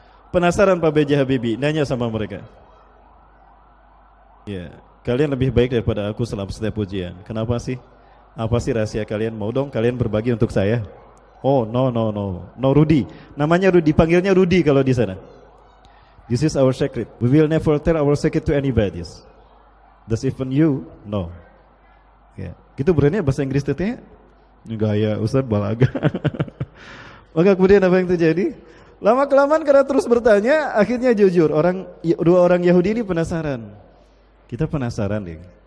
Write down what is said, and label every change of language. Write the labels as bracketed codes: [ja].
[id] Penasaran Pak B.J. Habibie, nanya sama mereka. Ya, kalian lebih baik daripada aku selama setiap ujian. Kenapa sih? Apa sih rahasia kalian? Mau dong kalian berbagi untuk saya? [en] Oh, no. No Rudy. [id] Namanya Rudy, panggilnya Rudy kalau di sana. [en] This is our secret. We will never tell our secret to anybody. Does even you? No. Yeah. [id] Gitu berani bahasa Inggris tetehnya? Enggak ya, Ustaz balaga. Maka kemudian apa yang terjadi? Lama-kelamaan karena terus bertanya, akhirnya jujur. Dua orang Yahudi ini penasaran. Kita penasaran nih.